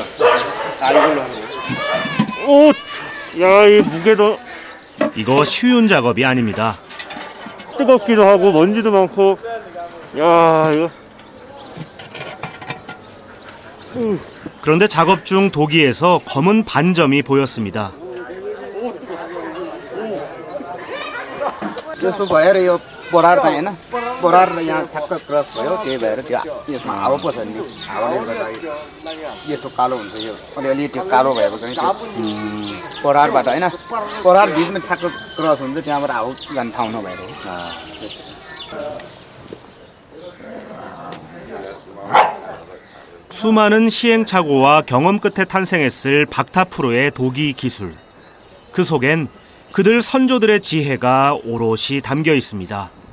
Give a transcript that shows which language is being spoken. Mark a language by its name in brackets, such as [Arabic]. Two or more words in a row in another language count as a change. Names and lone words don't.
[Korean] 이걸로 하는 거예요. 오, 야, 이 무게도 이거 쉬운 작업이 아닙니다. 뜨겁기도 하고 먼지도 많고. 야, 이거. 그런데 작업 중 도기에서 검은 반점이 보였습니다. [Nepali] जस्तो भएर यो बोरार चाहिँ होइन बोरार यहाँ ठ्याक्क क्रस भयो त्यही भएर त्यो यसमा हावा पस्छ नि हावाले गर्दा यस्तो कालो हुन्छ यो अलिअलि त्यो कालो भएको चाहिँ बोरारबाट होइन बोरार बिचमा ठ्याक्क क्रस हुन्छ त्यहाँबाट हावा जाने ठाउँ नभएर हो. [Korean] 수많은 시행착오와 경험 끝에 탄생했을 박타프로의 도기 기술. 그 속엔 그들 선조들의 지혜가 오롯이 담겨 있습니다.